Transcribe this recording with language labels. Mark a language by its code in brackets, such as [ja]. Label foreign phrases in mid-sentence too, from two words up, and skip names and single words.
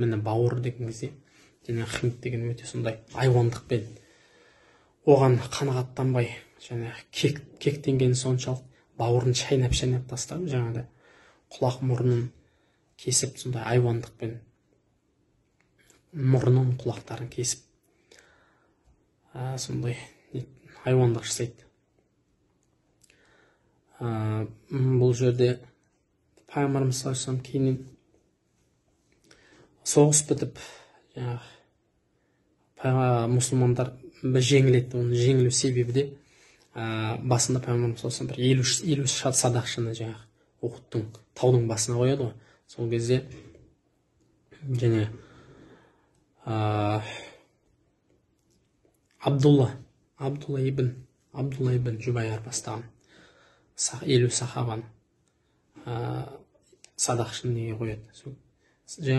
[kk] Міне бауыр деген кезде Хинд деген өте сондай айуандықпен оған қанағаттанбай және кектенген соншалық бауырын шайнап тастап, жаңағыдай құлақ мұрнын кесіп, сондай айуандықпен мұрнын, құлақтарын кесіп, сондай айуандық жасайды. Бұл жерде Пайғамбарымыз [ar] صلى الله عليه وسلم [kk] кейіннен соғыс бітіп, мұсылмандар жеңіледі. Оның жеңілу себебі де басында Пайғамбарымыз [ar] صلى الله عليه وسلم [kk] елу садақшыны Ухудтың таудың басына қояды ғой. Сол кезде Абдулла ибн Жубайр бастаған 50 сахабаны садақшыны неге қояды.